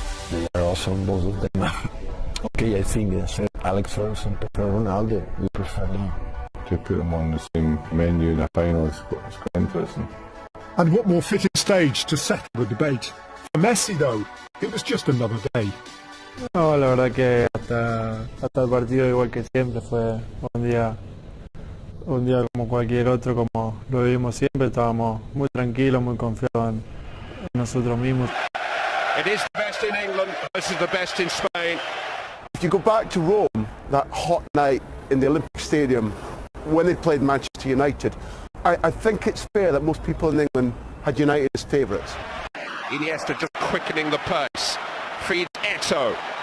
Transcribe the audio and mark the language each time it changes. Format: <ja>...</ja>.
<en>They are awesome, both of them. Okay, I think Alex Ferguson prefer Ronaldo. We prefer them. To put them on the same menu in a final is quite interesting. And what more fitting stage to settle the debate? For Messi, though, it was just another day.</en> <es>No, la verdad que hasta el partido, igual que siempre, fue un día como cualquier otro, como lo vivimos siempre. Estábamos muy tranquilos, muy confiados en nosotros mismos.</es> <en>It is the best in England, this is the best in Spain. If you go back to Rome, that hot night in the Olympic Stadium, when they played Manchester United, I think it's fair that most people in England had United as favourites. Iniesta just quickening the pace, feeds Eto'o.</en>